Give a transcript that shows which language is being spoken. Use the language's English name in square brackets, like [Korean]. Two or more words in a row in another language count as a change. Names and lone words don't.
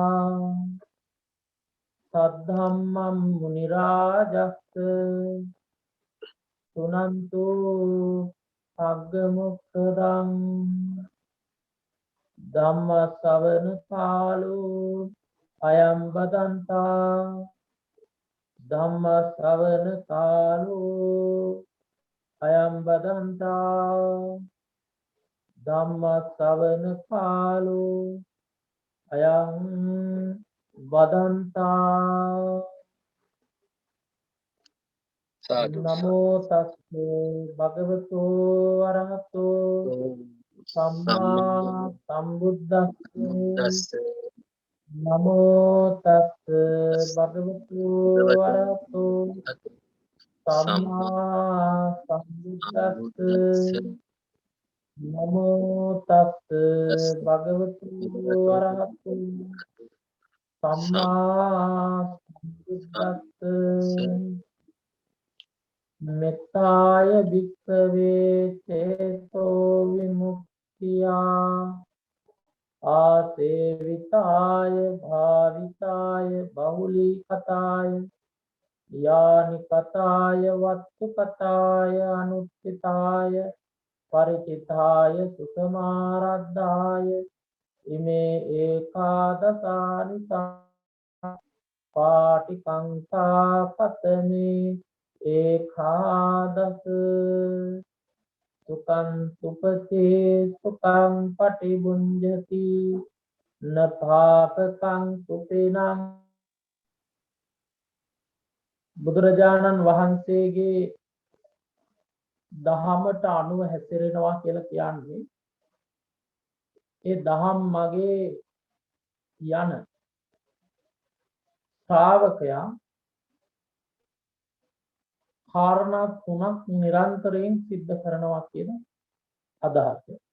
[Pali] सद्धम्मं मुनिराजस् सुनन्तु सग्गमुक्तदं धम्म श्रवण कालो अयं बदन्ता धम्म श्रवण कालो अयं बदन्ता धम्म श्रवण कालो अयं बदन्ता नमो तस्से भगवतो अरहतो सम्मा सम्बुद्धस्से नमो तस्से भगवतो अरहतो सम्मा सम्बुद्धस्से नमो तस्से भगवतो अरहतो सम्मा सम्बुद्धस्से मेत्ताय भिक्खवे चेतो विमुक्तिया आसेविताय भाविताय बहुलीकताय यानिकताय वत्तुकताय अनुत्थिताय परिचिताय सुखमाराध्याय इमे एकादशानि पाटिकांसा कतमे एकादश सुखं सुपते सुखं पटिभुञ्जति न पापकं सुपिनं [Sinhala] බුදුරජාණන් වහන්සේගේ දහමට අනුව හැසිරෙනවා කියලා කියන්නේ ඒ දහම් මගේ යන ශ්‍රාවකයා කාරණා තුනක් නිරන්තරයෙන් සිද්ධ කරනවා කියන අදහස.